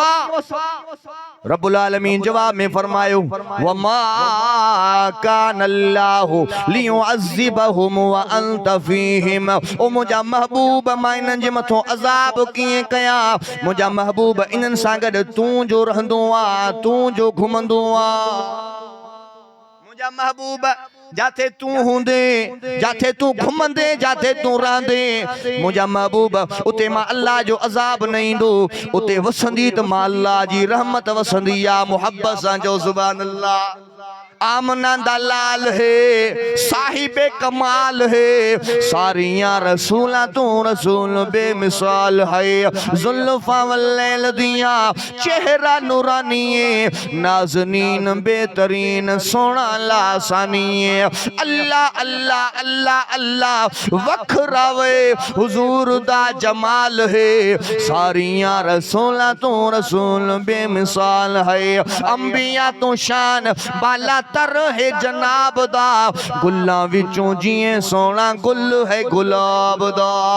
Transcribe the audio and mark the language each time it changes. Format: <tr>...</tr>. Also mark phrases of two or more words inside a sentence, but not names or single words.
<sd>रब्बुल आलमीन जवाब में फरमायो</sd> <ar>وما كان الله ليعذبهم وأنت فيهم.</ar> <sd>ओ मुझा महबूब मां इन्हनि जे मथो अज़ाब कीअं कया, मुझा महबूब इन्हनि सां गॾु तूं जो रहंदो आ, तूं जो घुमंदो आ। मुझा महबूब जाते तू होंदे जाते तू घुमंदे जाते तू रांदे मुझा महबूब उते मां अल्लाह जो अजाब नहीं दो उते वसंदी त मां अल्लाह जी रहमत वसंदी या मोहब्बत सां जो</sd> <ar>سبحان الله</ar> <pa>ਆਮਨਾ ਦਲਾਲ ਹੈ ਸਾਹਿਬੇ ਕਮਾਲ ਹੈ ਸਾਰੀਆਂ ਰਸੂਲਾ ਤੂ ਰਸੂਲ ਬੇਮਿਸਾਲ ਹੈ ਜ਼ੁਲਫ਼ਾ ਵੱਲੈਲ ਦੀਆ ਚਿਹਰਾ ਨੂਰਾਨੀ ਹੈ ਨਾਜ਼ਨੀਨ ਬਿਹਤਰੀਨ ਸੋਹਣਾ ਲਾਸਾਨੀ ਹੈ</pa> <ar>الله الله الله الله</ar> <pa>ਵੱਖਰਾਵੇ ਹਜ਼ੂਰ ਦਾ ਜਮਾਲ ਹੈ ਸਾਰੀਆਂ ਰਸੂਲਾ ਤੂ ਰਸੂਲ ਬੇਮਿਸਾਲ ਹੈ ਅੰਬੀਆ ਤੋ ਸ਼ਾਨ ਬਾਲਾ ਤਰ ਹੈ ਜਨਾਬ ਦਾ ਗੁੱਲਾ ਵਿਚੋਂ ਜਿਏ ਸੋਹਣਾ ਗੁਲ ਹੈ ਗੁਲਾਬ ਦਾ</pa>